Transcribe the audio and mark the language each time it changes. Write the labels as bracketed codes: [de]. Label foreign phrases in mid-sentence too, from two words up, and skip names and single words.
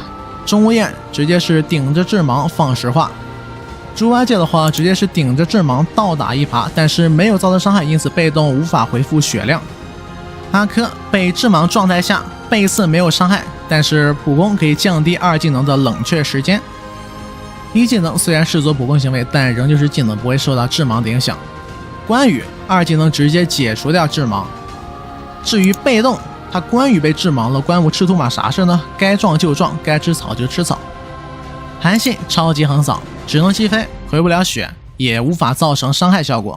[zh] 钟无艳直接是頂着致盲放石化，豬八戒的話直接是頂着致盲倒打一耙，但是沒有造成傷害，因此被動無法回復血量。阿珂被致盲狀態下背刺沒有傷害，但是普攻可以降低二技能的冷卻時間。一技能雖然視作普攻行為，但仍舊是技能，不會受到致盲的影響。關羽二技能直接解除掉致盲。至於被動，他關羽被致盲了，關羽吃土馬啥事呢？該撞就撞，該吃草就吃草。韓信超級橫掃，只能擊飛，回不了血，也無法造成傷害效果。